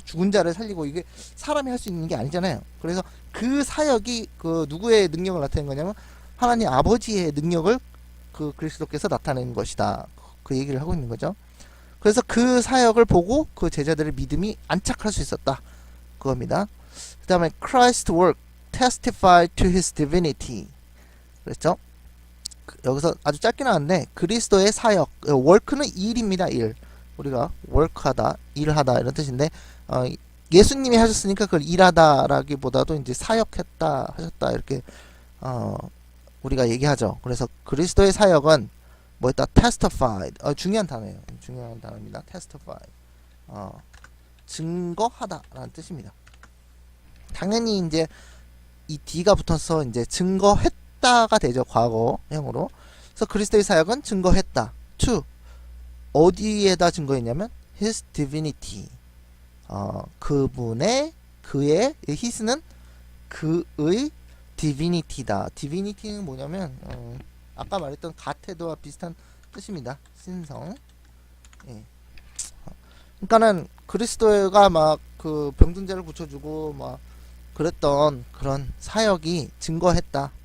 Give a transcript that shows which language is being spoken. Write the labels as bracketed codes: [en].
[ko] 죽은 자를 살리고 이게 사람이 할 수 있는 게 아니잖아요. 그래서 그 사역이 그 누구의 능력을 나타낸 거냐면 하나님 아버지의 능력을 그 그리스도께서 나타낸 것이다. 그 얘기를 하고 있는 거죠. 그래서 그 사역을 보고 그 제자들의 믿음이 안착할 수 있었다. 그겁니다. 그 다음에 [en] Christ's work testified to his divinity. [ko] 그랬죠? 여기서 아주 짧게 나왔는데 그리스도의 사역, work는 일입니다. 일. 우리가 work하다, 일하다 이런 뜻인데 예수님이 하셨으니까 그걸 일하다라기보다도 이제 사역했다, 하셨다 이렇게 우리가 얘기하죠. 그래서 그리스도의 사역은 뭐였다? testified. 중요한 단어예요. 중요한 단어입니다. testified. 증거하다라는 뜻입니다. 당연히 이제 이 D가 붙어서 이제 증거했다가 되죠. 과거형으로. 그래서 그리스도의 사역은 증거했다. to 어디에다 증거했냐면 [en] his divinity. [ko] 그의 his는 그의 divinity다. divinity는 뭐냐면 아까 말했던 가테도와 비슷한 뜻입니다. 신성. 예. 그러니까는 그리스도가 막 그 병든 자를 고쳐주고 막 그랬던 그런 사역이 증거했다.